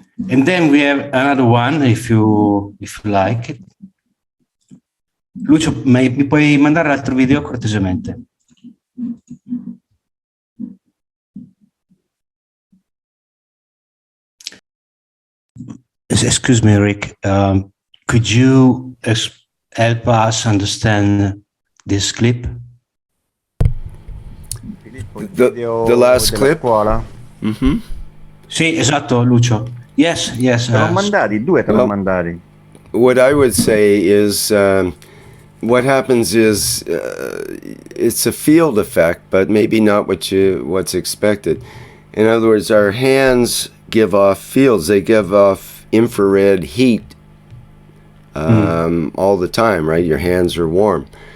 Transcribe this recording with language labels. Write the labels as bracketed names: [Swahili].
[English] And then we have another one, if you like it. [Italian] Lucio, mi puoi mandare l'altro video cortesemente? [English] Excuse me, Rick. Could you help us understand this clip? The last clip? Mm-hmm. [Italian] Sì, esatto, Lucio. [English] Yes. [Italian] Te l'ho mandati, due te l'ho mandati. [English] What I would say is, what happens is, it's a field effect, but maybe not what's expected. In other words, our hands give off fields. They give off infrared heat all the time, right? Your hands are warm.